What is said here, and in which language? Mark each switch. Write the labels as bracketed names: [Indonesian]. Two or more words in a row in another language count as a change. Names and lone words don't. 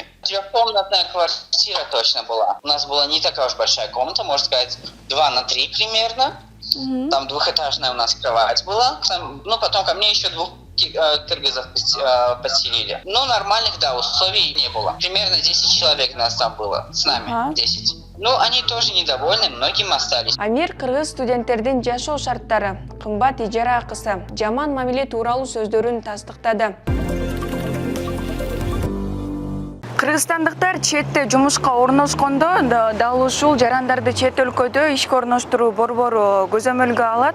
[Russian] 4-комнатная квартира точно была. У нас была не такая уж большая комната, можно сказать, 2 на 3 примерно. Там двухэтажная у нас кровать была. Потом ко мне еще 2 кыргызов подселили. Но нормальных, условий не было. Примерно 10 человек нас там было, с нами 10. Они тоже недовольны, многим остались. [Kyrgyz] Амир кыргыз студенттердин жашоо шарттары, кымбат ижара акысы, жаман мамиле тууралуу сөздөрүн тастыктады. Кыргызстандыктар четте жумушка орношкондо дал ушул жарандарды чет өлкөдө ишке орноштуруу борбору көзөмөлгө алат.